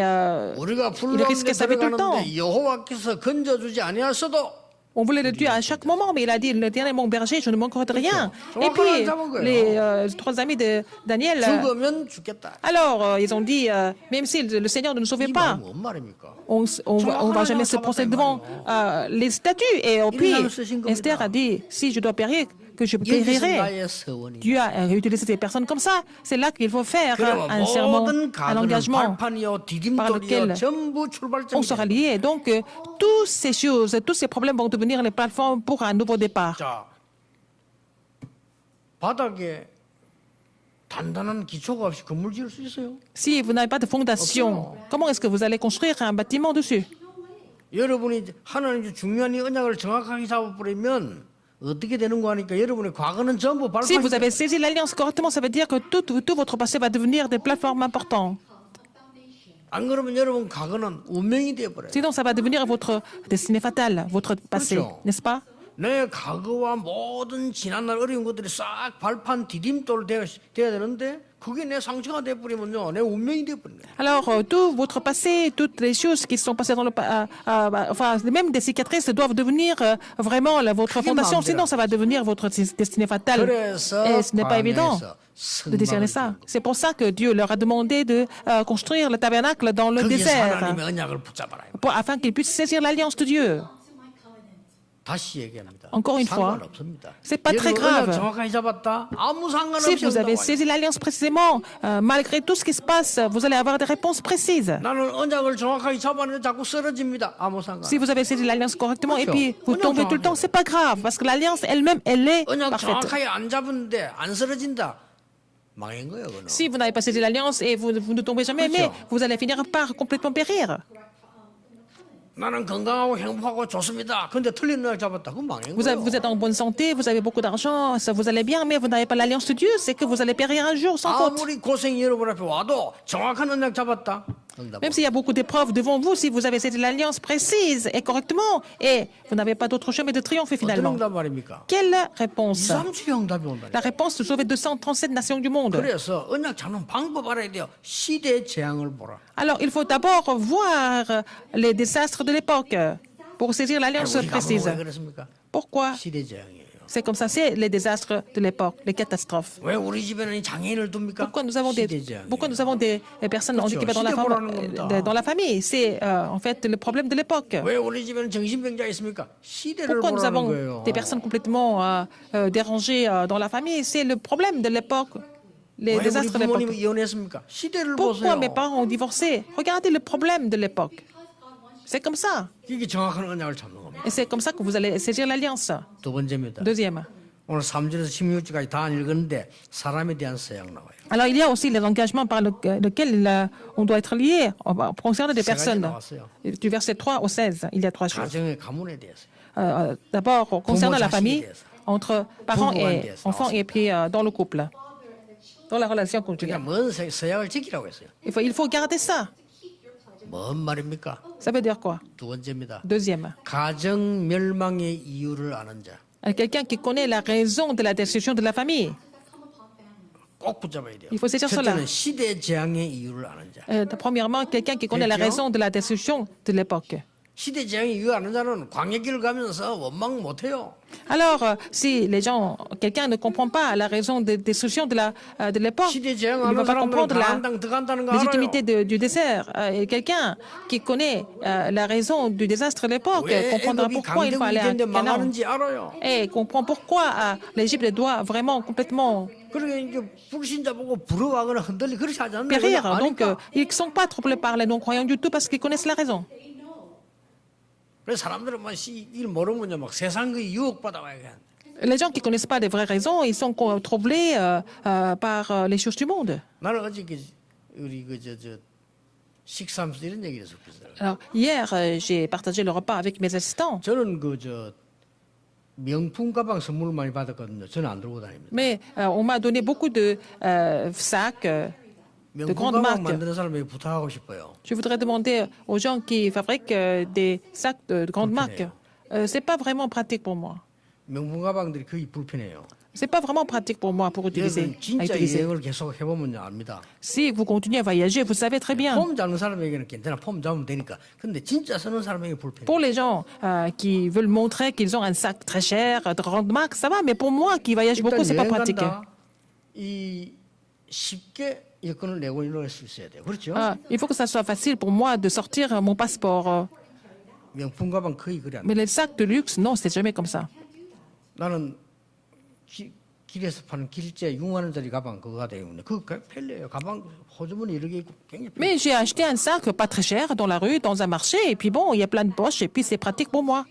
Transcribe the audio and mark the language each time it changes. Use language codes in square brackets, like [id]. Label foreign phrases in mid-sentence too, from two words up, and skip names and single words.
[ko] 우리가 [fr] il risquait sa vie tout le temps. [ko] 불러가는데 여호와께서 건져주지 아니하셔도 [fr] On voulait le tuer à chaque moment, mais il a dit, l'Éternel est mon berger, je ne manquerai de rien. D'accord. Et puis, les trois amis de Daniel, [ko] 죽으면 죽겠다. [fr] alors, ils ont dit, même si le Seigneur ne nous sauvait [ko] 이 [fr] pas, [ko] 말은 뭔 말입니까? [fr] on va jamais se procéder devant les statues. Et puis, Esther a dit, si je dois périr, que je [ko] 여기서 [fr] périrai. [ko] 나의 서원이. [fr] Dieu a utilisé des personnes comme ça. C'est là qu'il faut faire [ko] 그럼 [fr] un serment, [ko] 모든 [fr] un [ko] 가들은 [fr] engagement [ko] 발판이요, [fr] par [ko] 디딤돌이요, [fr] lequel [ko] 전부 [fr] on [ko] 출발점이 [fr] sera [ko] 됩니다. [fr] lié. Donc, toutes ces choses, tous ces problèmes vont devenir les plateformes pour un nouveau départ. [ko] 자, 바닥에 단단한 기초가 없이 건물 지을 수 있어요? [fr] Si vous n'avez pas de fondation, comment est-ce que vous allez construire un bâtiment dessus? [ko] 여러분이 하나님의 중요한 이 언약을 정확하게 잡아버리면 어떻게 되는 거 하니까 여러분의 과거는 전부 [fr] Si vous [ko] 발판. [fr] avez saisi l'alliance correctement, ça veut dire que tout votre passé va devenir des plateformes importantes. [ko] 안 그러면 여러분 과거는 운명이 되어버려요. [fr] Sinon, ça va devenir votre destinée fatale, votre passé, [ko] 그렇죠. [fr] n'est-ce pas? [ko] 내 과거와 모든 지난날 어려운 것들이 싹 발판 디딤돌 돼야 되는데 그게 내 상처가 돼버리면요 내 운명이 돼버리네. [fr] Alors, tout votre passé, toutes les choses qui sont passées dans le enfin, même des cicatrices doivent devenir vraiment votre fondation, sinon ça va devenir votre destinée fatale. [ko] 그래서 [fr] Et ce n'est pas évident [ko] 광야에서 [fr] de décerner ça. C'est pour ça que Dieu leur a demandé de construire le tabernacle dans le [ko] 거기서 [fr] désert, [ko] 하나님의 언약을 붙잡아라. [fr] afin qu'ils puissent saisir l'alliance de Dieu. [ko] 다시 얘기합니다. [fr] Encore une fois, [ko] 상관없습니다. [fr] c'est pas très [ko] 여러분 [fr] grave. [ko] 언약 정확하게 잡았다. 아무 [fr] Si [ko] 상관없이 [fr] vous avez [ko] 응답 와요. [fr] saisi l'alliance précisément, malgré tout ce qui se passe, vous allez avoir des réponses précises. [ko] 나는 언약을 정확하게 잡았는데 자꾸 쓰러집니다. 아무 상관. [fr] Si vous avez saisi l'alliance correctement et [ko] 그렇죠. [fr] puis vous [ko] 언약 [fr] tombez tout le temps, [ko] 정확해요. [fr] c'est pas grave parce que l'alliance elle-même, elle est [ko] 언약 [fr] parfaite. [ko] 정확하게 안 잡았는데 안 쓰러진다. 망한 거예요, 그거는. [fr] Si vous n'avez pas saisi l'alliance et vous ne tombez jamais, mais [ko] 그렇죠. [fr] vous allez finir par complètement périr. [ko] 나는 건강하고 행복하고 좋습니다. 근데 틀린 언약 잡았다. 그건 망한 [fr] Vous, [ko] 거예요. [fr] vous êtes en bonne santé, vous avez beaucoup d'argent, ça vous allez bien, mais vous n'avez pas l'alliance de Dieu, c'est que vous allez périr un jour sans faute. [ko] 아무리 고생이 여러분 앞에 와도 정확한 언약 잡았다. 응답. [fr] Même s'il y a beaucoup d'épreuves devant vous, si vous avez saisi l'alliance précise et correctement, et vous n'avez pas d'autre chemin de triompher [ko] 어떤 [fr] finalement. [ko] 응답 말입니까? [fr] Quelle réponse? [ko] 237의 응답이 온다. [fr] La réponse de sauver 237 nations du monde. [ko] 그래서 언약 잡는 방법 알아야 돼요. 시대의 재앙을 보라. [fr] Alors, il faut d'abord voir les désastres de l'époque pour saisir l'alliance [ko] 우리 가보면 [fr] précise. [ko] 왜 그렇습니까? [fr] Pourquoi? [ko] 시대 재앙이에요. [fr] C'est comme ça, c'est les désastres de l'époque, les catastrophes. [ko] 왜 우리 집에는 장애인을 둡니까? [fr] Pourquoi nous avons [ko] 시대 재앙이에요. [fr] des personnes handicapées dans la famille? C'est en fait le problème de l'époque. [ko] 왜 우리 집에는 정신병자 있습니까? 시대를 [fr] Pourquoi nous [ko] 보라는 [fr] avons [ko] 거예요. [fr] des personnes complètement dérangées dans la famille? C'est le problème de l'époque, les [ko] 왜 우리 [fr] désastres de [ko] 부모님이 [fr] l'époque. [ko] 이혼했습니까? 시대를 [fr] Pourquoi [ko] 보세요. [fr] mes parents ont divorcé? Regardez le problème de l'époque. C'est comme ça. [ko] 이게 정확한 언약을 잡는 겁니다. [fr] Et c'est comme ça que vous allez saisir l'alliance. [ko] 두 번째입니다. [fr] Deuxième, [ko] 오늘 3절에서 16절까지 다 안 읽었는데 사람에 대한 서약 나와요. [fr] Alors, il y a aussi les engagements par lesquels on doit être lié concernant des [ko] 세 가지 [fr] personnes. [ko] 나왔어요. [fr] Du verset 3 au 16, il y a 3 choses. [ko] 가정의 가문에 대해서. [fr] D'abord, concernant la [ko] 자식에 [fr] famille, [ko] 대해서. [fr] entre parents [ko] 부부관계에 [fr] et [ko] 대해서 [fr] enfants, et puis dans le couple, dans la relation conjugale. [ko] 그러니까 먼 서약을 지키라고 했어요. [fr] Il faut garder ça. [ko] 뭔 말입니까? [fr] Ça veut dire quoi? [ko] 두 번째입니다. [fr] Deuxième, [ko] 가정 멸망의 이유를 아는 자. [fr] quelqu'un qui connaît la raison de la destruction de la famille. [ko] 꼭 붙잡아야 돼요. [fr] Il faut saisir cela. [ko] 첫째는 시대 재앙의 이유를 아는 자. [fr] Premièrement, quelqu'un qui connaît la raison de la destruction de l'époque. [ko] 시대 재앙의 이유 아는 자는 광야길을 가면서 원망 못해요. [fr] Alors, si quelqu'un ne comprend pas la raison de destruction de l'époque, il [ko] 시대 재앙 [fr] ne va [ko] 아는 [fr] pas [ko] 사람들은 [fr] comprendre [ko] 가나안 [fr] la [ko] 땅 들어간다는 거 [fr] légitimité [ko] 알아요. [fr] du désert. Et quelqu'un qui connaît la raison du désastre de l'époque [ko] 왜 [fr] comprendra [ko] 애굽이 [fr] pourquoi il faut aller à [ko] 강대국이 [fr] Canaan. [ko] 망하는지 알아요. [fr] Et comprend pourquoi l'Égypte doit vraiment complètement [ko] 그러니까 이제 불신자 보고 부러워하거나 흔들리 그렇게 하지 않는 [fr] périr. [ko] 거예요. [fr] Donc, ils ne sont pas troublés par les non-croyants du tout parce qu'ils connaissent la raison. [ko] 그래서 사람들은 일 모르면 막 세상 그 유혹받아 와야 돼. [fr] Les gens qui ne connaissent pas les vraies raisons, ils sont troublés par les choses du monde. [ko] 나는 어저께 우리 그저 식사하면서 이런 얘기를 했었거든요. [fr] Alors, hier, j'ai partagé le repas avec mes assistants. [ko] 저는 명품 가방 선물을 많이 받았거든요. 저는 안 들고 다닙니다. [fr] Mais on m'a donné beaucoup de sacs de [ko] 명품 [fr] grandes [ko] 가방 [fr] marques. [ko] 만드는 사람에게 부탁하고 싶어요. [fr] Je voudrais demander aux gens qui fabriquent des sacs de grandes marques. C'est pas vraiment pratique pour moi. [ko] 명품 가방들이 거의 불편해요. [fr] C'est pas vraiment pratique pour moi pour utiliser. [ko] 여러분 [fr] À [ko] 진짜 [fr] utiliser. [ko] 여행을 계속 해보면 압니다. [fr] Si vous continuez à voyager, vous savez très bien. [ko] 폼 잡는 사람에게는 괜찮아. 폼 잡으면 되니까. 근데 진짜 쓰는 사람에게 불편해. [fr] Pour les gens qui veulent montrer qu'ils ont un sac très cher, de grande marque, ça va. Mais pour moi qui voyage beaucoup, c'est pas [ko] 여행 [fr] pratique. [ko] 간다. 이 쉽게 여권을 내고 이럴 수 있어야 돼요. 그렇죠? [fr] Il faut que ça soit facile pour moi de sortir mon passeport. [ko] 명품 가방 거의 그래 안 돼. [fr] Mais les sacs de luxe, non, c'est jamais comme ça. [ko] 나는 길에서 파는 길제 6만 원짜리 가방 그거가 되는데 그거 편리해요. 가방 호주머니 이렇게 있고 굉장히 편리해요. [fr] Mais j'ai acheté un sac pas très cher dans la rue, dans un marché, et puis bon, il y a plein de poches, et puis c'est pratique pour moi.